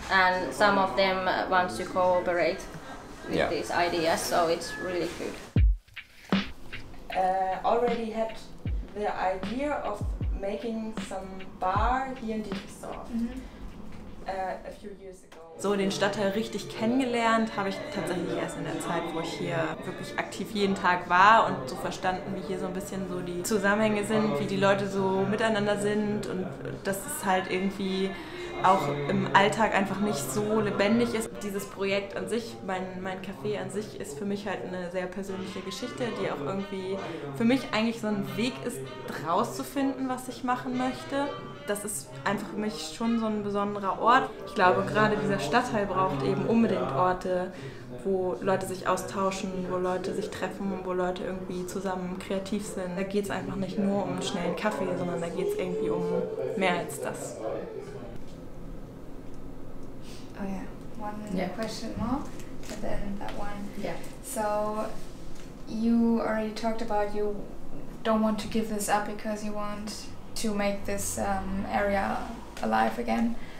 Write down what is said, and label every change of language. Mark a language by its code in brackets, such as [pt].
[en] And some of them want to cooperate with these ideas, so it's really good. Already had the idea of making some bar here in Dietrichsdorf a few years ago. [de] So den Stadtteil richtig kennengelernt habe ich tatsächlich erst in der Zeit, wo ich hier wirklich aktiv jeden Tag war und so verstanden, wie hier so ein bisschen so die Zusammenhänge sind, wie die Leute so miteinander sind und dass es halt irgendwie auch im Alltag einfach nicht so lebendig ist. Dieses Projekt an sich, mein Café an sich, ist für mich halt eine sehr persönliche Geschichte, die auch irgendwie für mich eigentlich so ein Weg ist, rauszufinden, was ich machen möchte. Das ist einfach für mich schon so ein besonderer Ort. Ich glaube, gerade dieser Stadtteil braucht eben unbedingt Orte, wo Leute sich austauschen, wo Leute sich treffen, wo Leute irgendwie zusammen kreativ sind. Da geht es einfach nicht nur um einen schnellen Kaffee, sondern da geht es irgendwie um mehr als das. [en] Oh yeah, one question more, and then that one. Yeah. So, you already talked about you don't want to give this up because you want to make this area alive again.